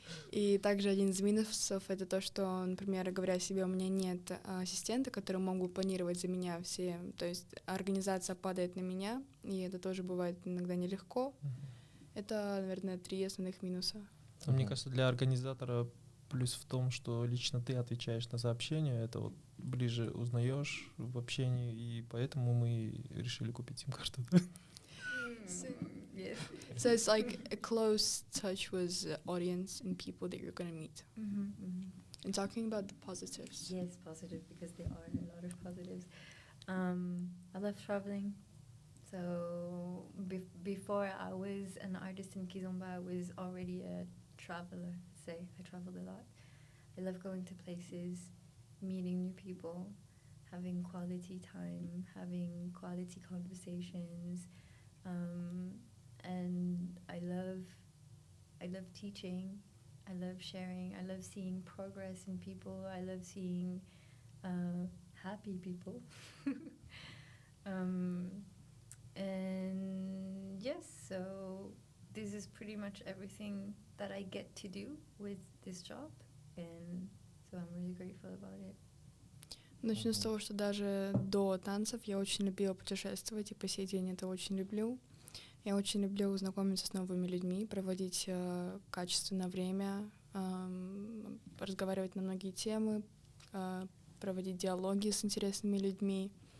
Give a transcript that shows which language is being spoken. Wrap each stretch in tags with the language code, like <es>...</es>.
<ru>И также один из минусов — это то, что, например, говоря о себе, у меня нет ассистента, который мог бы планировать за меня все, то есть организация падает на меня, и это тоже бывает иногда нелегко. Это, наверное, 3 основных минуса. Мне кажется, для организатора плюс в том, что лично ты отвечаешь на сообщения, это вот ближе узнаешь в общении, и поэтому мы решили купить сим-карту.</ru> <en>Yes. So it's like a close touch with the audience and people that you're going to meet. And talking about the positives. Yes, positive, because there are a lot of positives. I love traveling. So before I was an artist in Kizomba, I was already a traveler. I traveled a lot. I love going to places, meeting new people, having quality time, having quality conversations. And I love teaching, I love sharing, I love seeing progress in people, I love seeing happy people. And yes, so this is pretty much everything that I get to do with this job, and so I'm really grateful about it.</en> <ru>Начну с того, что даже до танцев я очень любила путешествовать, и по сей день это очень люблю. Я очень люблю знакомиться с новыми людьми, проводить качественное время, разговаривать на многие темы, проводить диалоги с интересными людьми.</ru>